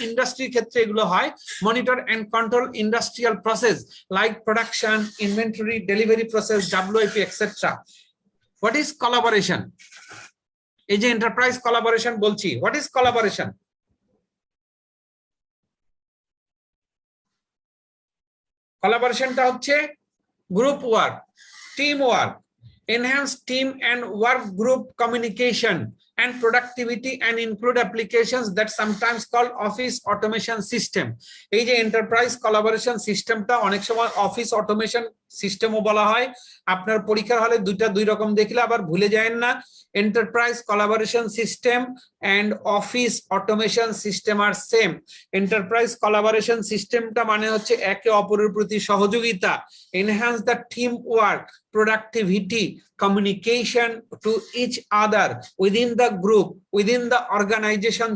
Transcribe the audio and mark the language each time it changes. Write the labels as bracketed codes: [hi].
[bn] ইন্ডাস্ট্রির ক্ষেত্রে এগুলো হয় [en] Monitor and control industrial process like production, inventory, delivery process, WIP etcetera. What is collaboration? [bn] এই যে এন্টারপ্রাইজ কোলাবোরেশন বলছি, [en] What is collaboration? [bn] কোলাবোরেশনটা হচ্ছে group work, [en] team work, enhance team and work group communication and productivity, and include applications that sometimes called office automation system. [bn] এই যে enterprise collaboration সিস্টেমটা অনেক সময় office automation সিস্টেমও বলা হয়। আপনার পরীক্ষার হলে দুই রকম দেখলে আবার ভুলে যায়েন না, enterprise collaboration system and office automation system আর same. Enterprise collaboration সিস্টেমটা মানে হচ্ছে একে অপরের প্রতি সহযোগিতা, enhance the team work, [en] productivity, communication to each other within the group, within the organization।